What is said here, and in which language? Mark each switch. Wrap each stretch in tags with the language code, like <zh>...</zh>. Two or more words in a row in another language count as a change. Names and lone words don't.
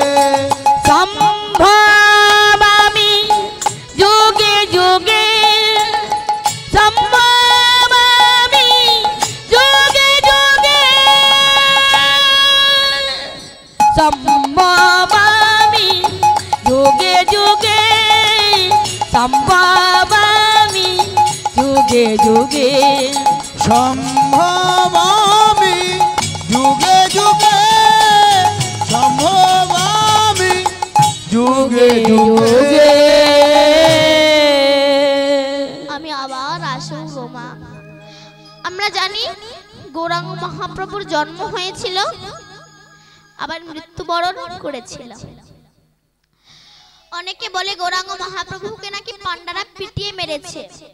<sa>संभवामि युगे युगे संभवामि युगे युगे संभवामि युगे युगे संभवामि युगे युगे संभवामि युगे युगे संभवामि युगे युगे</sa> <bn>আমি আবার আসব গো মা। আমরা জানি গৌরাঙ্গ মহাপ্রভুর জন্ম হয়েছিল, আবার মৃত্যুবরণ করেছিল। অনেকে বলে গৌরাঙ্গ মহাপ্রভুকে নাকি পান্ডারা পিটিয়ে মেরেছে।</bn>